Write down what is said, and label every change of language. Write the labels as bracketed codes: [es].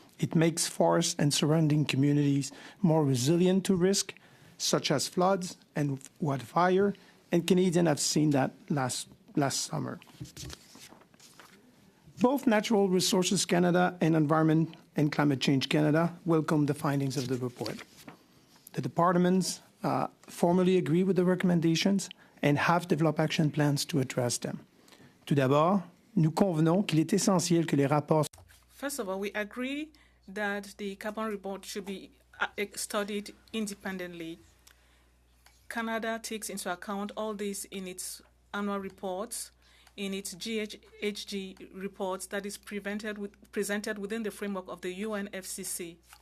[en] It makes forests and surrounding communities more resilient to risk, such as floods and wildfire, and Canadians have seen that last summer. Both Natural Resources Canada and Environment and Climate Change Canada welcome the findings of the report. The departments formally agree with the recommendations and have developed action plans to address them. [fr] Tout d'abord, nous convenons qu'il est essentiel que les rapports. [en] First of all, we agree that the carbon report should be studied independently. Canada takes into account all this in its annual reports, in its GHG reports that is presented within the framework of the UNFCCC.